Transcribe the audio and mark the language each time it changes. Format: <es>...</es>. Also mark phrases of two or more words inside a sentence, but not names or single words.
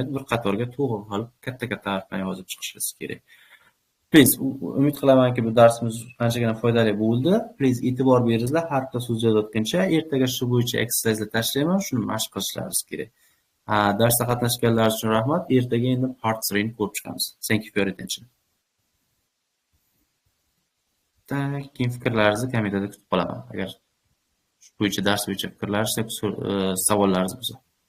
<uz>Bir qatorga to'g'ri qilib katta harf bilan yozib chiqishingiz kerak. Please, umid qilamanki bu darsimiz qanchagina foydali bo'ldi. Please e'tibor beringizlar, har bitta so'z yozayotgancha ertaga shu bo'yicha exercise'lar tashlayman, shuni mashq qilishlaringiz kerak. Darsda qatnashganlar uchun rahmat. Ertaga endi part 3 ni ko'rib chiqamiz.</uz> <en>Thank you for your attention.</en> <uz>Keyin fikrlaringizni kommentariyada kutib qolaman. Agar shu bo'yicha dars bo'yicha fikrlaringiz yoki savollaringiz bo'lsa.</uz>